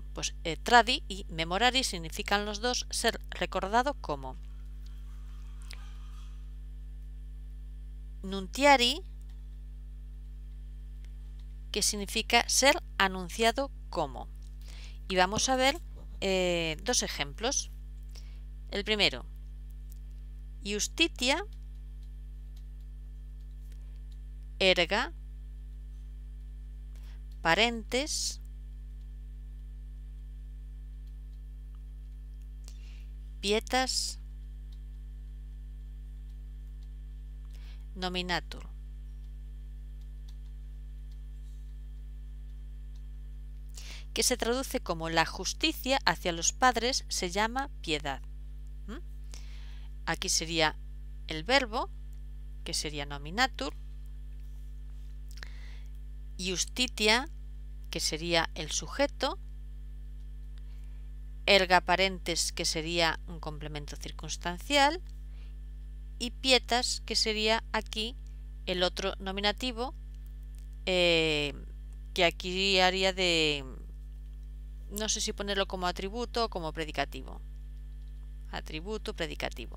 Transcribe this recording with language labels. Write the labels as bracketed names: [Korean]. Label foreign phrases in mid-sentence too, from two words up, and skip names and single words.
[Spanish] Pues tradi y memorari significan los dos ser recordado como. Nuntiari, que significa ser anunciado como. Y vamos a ver dos ejemplos. El primero, [Latin] Justitia erga parentes pietas nominatur. [Spanish] Que se traduce como la justicia hacia los padres se llama piedad. Aquí sería el verbo, que sería [Latin] nominatur, justitia, [Spanish] que sería el sujeto, [Latin] erga parentes, [Spanish] que sería un complemento circunstancial, y pietas, que sería aquí el otro nominativo, que aquí haría de, no sé si ponerlo como atributo o como predicativo. Atributo, predicativo.